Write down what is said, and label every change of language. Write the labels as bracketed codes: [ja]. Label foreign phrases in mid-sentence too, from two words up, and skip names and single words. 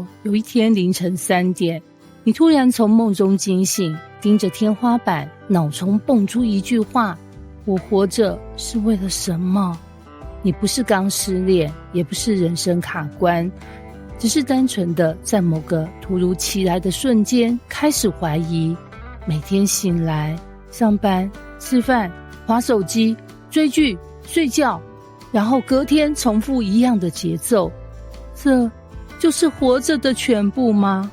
[zh] 有一天凌晨3點，你突然從夢中驚醒，盯着天花板，腦中蹦出一句話：我活着是為了什麼？你不是剛失戀，也不是人生卡關，只是單純的在某個突如其來的瞬間開始懷疑。每天醒來、上班、吃飯、滑手機、追劇、睡覺，然後隔天重複一樣的節奏，這就是活着的全部嗎？